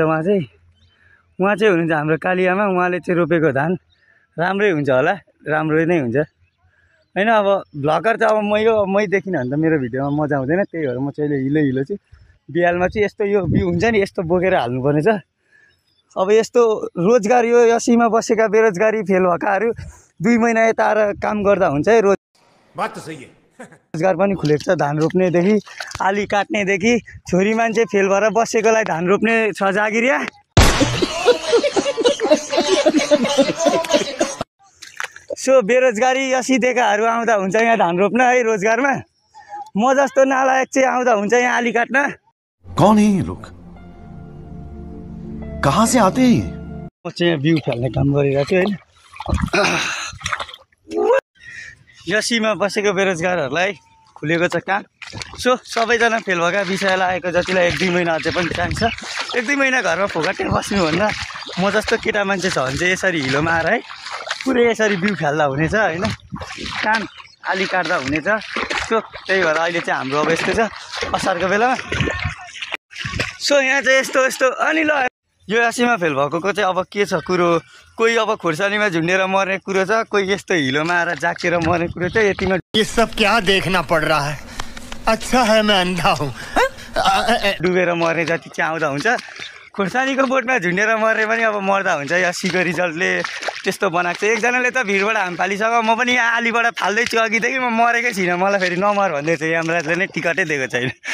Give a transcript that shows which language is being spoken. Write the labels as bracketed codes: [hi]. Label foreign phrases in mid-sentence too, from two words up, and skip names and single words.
[ne] उहाँ चाहिँ हुनुहुन्छ हाम्रो काली आमा। उहाँले चाहिँ रोपेको धान राम्रै हुन्छ होला, राम्रो नै हुन्छ होइन। अब भ्लगर चाहिँ अब मै देखिनँ भने त मेरो भिडियोमा मजा आउँदैन। त्यही भएर म चाहिँ हिलो चाहिँ बिहालमा चाहिँ यस्तो यो बिउ हुन्छ नि यस्तो बोकेर हाल्नुपर्ने छ। अब यस्तो रोजगार यो यसीमा बसेका बेरोजगारी फेल भएकाहरू 2 महिना यता आएर काम गर्दा हुन्छ है। [hi] बात तो सही है। [ne] रोजगार पनि खुलेको छ। धान रोप्नेदेखि आली काट्नेदेखि छोरी मान्छे फेल भएर बसेकोलाई धान रोप्ने छ जागिरिया। सो बेरोजगारी यसी देखाहरू आउँदा हुन्छ यहाँ धान रोप्न है रोजगारमा। म जस्तो नालायक चाहिँ आउँदा हुन्छ यहाँ आली काट्न। [hi] कौन है ये लोग, कहाँ से आते हैं? [ne] म चाहिँ यहाँ बिउ फाल्ने काम गरिरहेको छु होइन। यसीमा बसेको बेरोजगारहरूलाई खुलेको छ काम। सो सबैजना फेल भएका विषयलाई आएको जतिलाई 1-2 महिना अझै पनि चान्स छ। 1-2 महिना घरमा फोकटे बस्नुभन्दा म जस्तो केटा मान्छे छ भने चाहिँ यसरी हिलोमा आएर है पुरै यसरी बिउ फाल्दा हुनेछ होइन, काम आली काट्दा हुनेछ। सो त्यही भएर अहिले चाहिँ हाम्रो अब यस्तो छ असारको बेलामा। सो यहाँ चाहिँ यस्तो अनि ल यो यसीमा फेल भएको चाहिँ अब के छ कुरो, कोही अब खुर्सानीमा झुन्डेर मर्ने कुरो छ, कोही यस्तो हिलोमा आएर जाकेर मर्ने कुरो चाहिँ यतिमा। [hi] ये सब क्या देखना पड़ रहा है? अच्छा है मैं अंधा हूँ। [ne] डुबेर मर्ने जति चाहिँ आउँदा हुन्छ। खुर्सानीको बोटमा झुन्डेर मर्ने पनि अब मर्दा हुन्छ। यसीको रिजल्टले त्यस्तो बनाएको छ। एकजनाले त भिडबाट हाम फालिसक्यो। म पनि यहाँ आलीबाट फाल्दैछु अघिदेखि, म मरेकै छैन, मलाई फेरि नमर भन्दै छ। यमराजले नै टिकटै दिएको छैन।